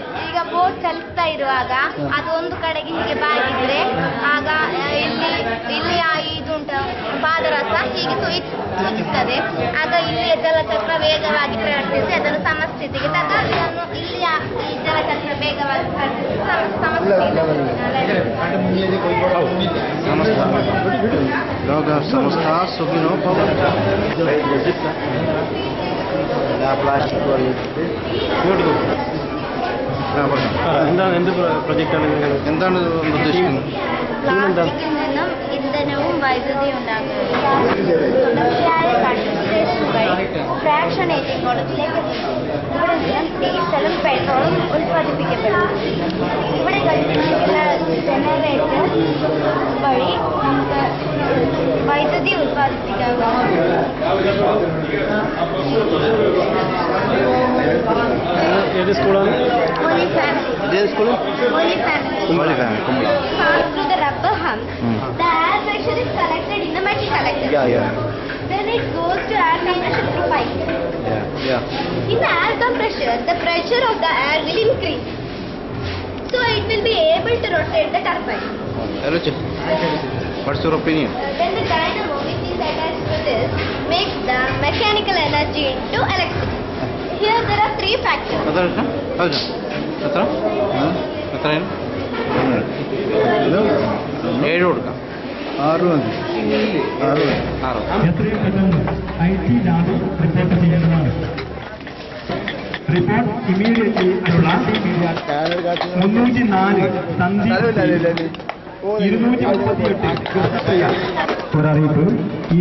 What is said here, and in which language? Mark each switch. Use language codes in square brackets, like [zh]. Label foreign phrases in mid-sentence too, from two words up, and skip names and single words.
[kn] ಈಗ ಬೋಟ್ ಚಲಿಸ್ತಾ ಇರುವಾಗ ಅದು ಒಂದು ಕಡೆಗೆ ಹೀಗೆ ಬಾಗಿದ್ರೆ ಆಗ ಇಲ್ಲಿ ಇದುಂಟು ಪಾದರಸ ಹೀಗೆ ಸೂಚಿಸುತ್ತದೆ. ಆಗ ಇಲ್ಲಿಯ ಜಲಚಕ್ರ ವೇಗವಾಗಿ ಪ್ರವರ್ತಿಸಿ ಅದನ್ನು ಸಮಸ್ಥಿತಿಗೆ ತಗ ಇಲ್ಲಿ ಈ ಜಲಚಕ್ರ ವೇಗವಾಗಿ ಪ್ರವರ್ತಿಸಿ [sa] ಲೋಕ ಸಮಸ್ತ ಸುಖಿನೋ [ml] എന്ത് പ്രൊജക്റ്റാണ് എന്താണ് ഉദ്ദേശിക്കുന്നത്? പ്ലാസ്റ്റിക്കിൽ നിന്നും ഇന്ധനവും വൈദ്യുതി ഉണ്ടാക്കുന്നത് ഫ്രാക്ഷനേറ്റിംഗ് കോളത്തിലേക്ക് ഇവിടെ നിന്നും ഡീസലും പെട്രോളും ഉൽപ്പാദിപ്പിക്കപ്പെടുന്നു. ഇവിടെ ഘടിപ്പിച്ചിട്ടുള്ള ജനറേറ്റർ വഴി നമുക്ക് വൈദ്യുതി ഉൽപ്പാദിപ്പിക്കാവുന്നതാണ്. ഏത് സ്കൂളാണ്? [en] Pass through the rubber hump, the air pressure is collected in the metal collector. Then it goes to air compressor through pipe. In the air compressor, the pressure of the air will increase, so it will be able to rotate the turbine. What's your opinion? Then the dynamo which is attached to this makes the mechanical energy into electricity. Here there are three factors. [ml] ഏഴ് കൊടുക്കാം. 6 മതി. എത്രയും പെട്ടെന്ന് [en] IT lab report [ml] ചെയ്യേണ്ടതാണ്. [en] report immediately [ml] 304 ഒരറിയിപ്പ്. ഈ